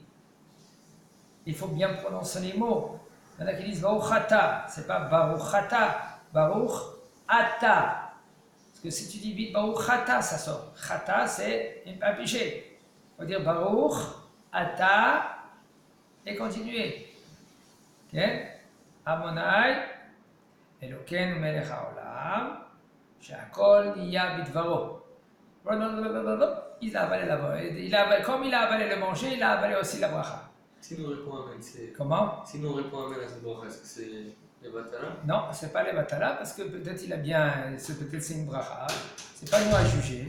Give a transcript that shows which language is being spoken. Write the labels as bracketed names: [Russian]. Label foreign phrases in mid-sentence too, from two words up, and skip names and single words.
[French] Il faut bien prononcer les mots. Il y en a qui disent [Hebrew] ברוך אתה, [French] c'est pas [Hebrew] ברוך אתה, ברוך אתה. [French] Parce que si tu dis vite [Hebrew] ברוך אתה, [French] ça sort. Chata, c'est un péché. Il faut dire [Hebrew] ברוך אתה [French] et continuer. Ok? [Hebrew] אדוני, אלוקינו מלך העולם, שהכל נהיה בדברו. [French] Il a avalé comme il a avalé le manger, il a avalé aussi la bracha. Si nous répond Amen, c'est. Comment? Si nous répond Amen à cette bracha, est-ce que c'est les Batala? Non, c'est pas les batala parce que peut-être il a bien, peut-être c'est une bracha. C'est pas nous à juger.